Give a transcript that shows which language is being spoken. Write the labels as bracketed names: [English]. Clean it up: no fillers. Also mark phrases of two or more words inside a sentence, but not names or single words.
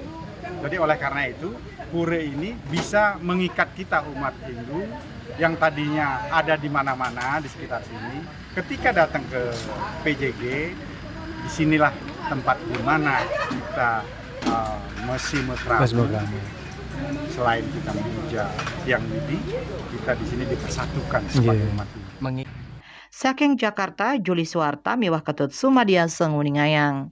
[Indonesian] Jadi oleh karena itu, pura ini bisa mengikat kita umat Hindu yang tadinya ada di mana-mana di sekitar sini. Ketika datang ke PJG, disinilah tempat di mana kita masih mesra. Selain kita memuja Hyang Widi, kita di sini dipersatukan sebagai umat Hindu. [Balinese] Saking Jakarta, Juli Suwarta, Miwah Ketut Sumadiang Senguningayang.